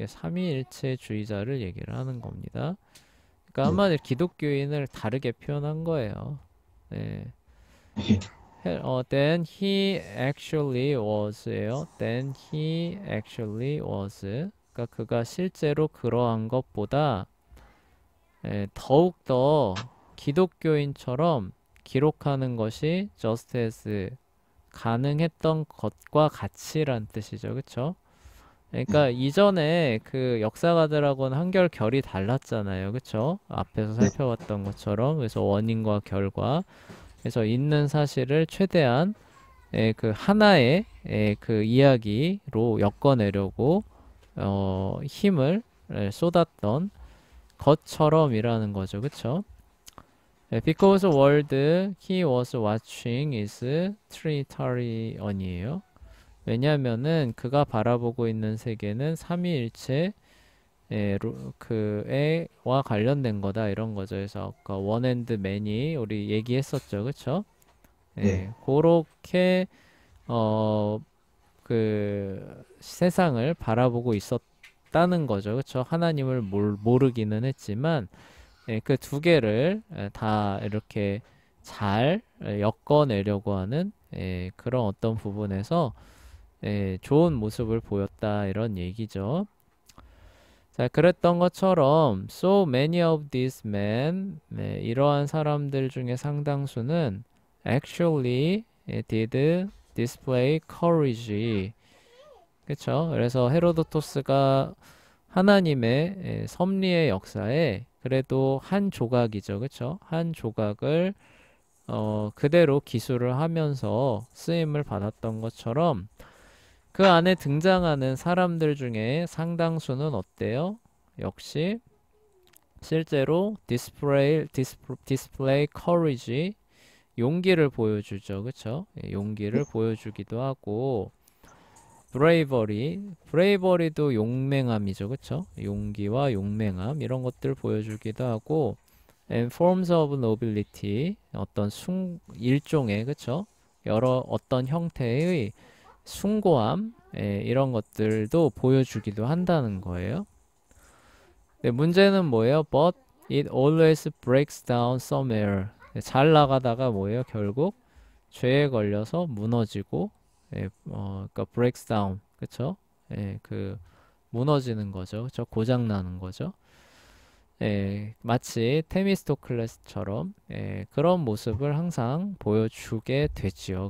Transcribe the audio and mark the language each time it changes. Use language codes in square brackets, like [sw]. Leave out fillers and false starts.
[ko] 삼위일체주의자를 얘기를 하는 겁니다. 그러니까 한마디로 기독교인을 다르게 표현한 거예요. 네. 네. [en] Then he actually was예요. Then he actually was. [ko] 그러니까 그가 실제로 그러한 것보다 더욱더 기독교인처럼 기록하는 것이 [en] just as [ko] 가능했던 것과 같이란 뜻이죠. 그쵸? 그러니까 이전에 그 역사가들하고는 한결 결이 달랐잖아요. 그쵸? 앞에서 네. 살펴봤던 것처럼. 그래서 원인과 결과. 그래서 있는 사실을 최대한 그 하나의 그 이야기로 엮어내려고 힘을 쏟았던 것처럼이라는 거죠. 그쵸? [en] Because world he was watching is Trinitarian이에요. [ko] 왜냐하면은 그가 바라보고 있는 세계는 삼위일체 그에와 관련된 거다 이런 거죠. 그래서 아까 원 앤드 맨이 우리 얘기했었죠. 그쵸? 네. 그렇게 어 그 세상을 바라보고 있었다는 거죠. 그쵸? 하나님을 모르기는 했지만 그 두 개를 다 이렇게 잘 엮어내려고 하는 그런 어떤 부분에서 좋은 모습을 보였다 이런 얘기죠. 자, 그랬던 것처럼 [en] so many of these men [ko] 이러한 사람들 중에 상당수는 [en] actually did display courage. [ko] 그쵸? 그래서 헤로도토스가 하나님의 섭리의 역사에 그래도 한 조각이죠. 그쵸? 한 조각을 그대로 기술을 하면서 쓰임을 받았던 것처럼 그 안에 등장하는 사람들 중에 상당수는 어때요? 역시 실제로 [en] display courage, [ko] 용기를 보여주죠. 그쵸? 용기를 보여주기도 하고 bravery도 용맹함이죠. 그쵸? 용기와 용맹함 이런 것들 보여주기도 하고 [en] and forms of nobility [ko] 어떤 일종의 그쵸? 여러 어떤 형태의 숭고함 이런 것들도 보여주기도 한다는 거예요. 네, 문제는 뭐예요? [en] But it always breaks down somewhere. [ko] 잘 나가다가 뭐예요? 결국 죄에 걸려서 무너지고 그러니까 [en] breaks down. [ko] 그쵸? 그 무너지는 거죠. 그쵸? 고장 나는 거죠. 마치 테미스토클레스처럼 그런 모습을 항상 보여주게 되지요.